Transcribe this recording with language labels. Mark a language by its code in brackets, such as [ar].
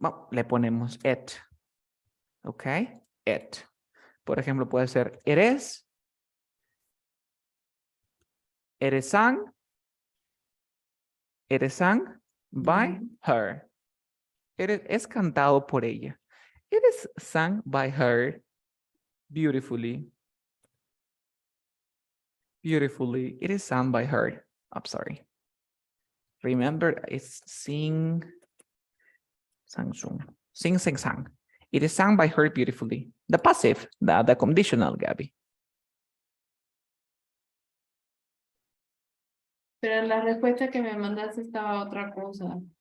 [es] Le ponemos it. ¿Ok? It. Por ejemplo, puede ser [en] it is sung by [es] Ujú. her. Es cantado por ella. [en] It is sung by her beautifully. Beautifully. It is sung by her. I'm sorry. Remember, it's sing, sang. It is sung by her beautifully. The passive, the conditional, Gabby. [es] Pero en la respuesta que me mandaste estaba otra cosa.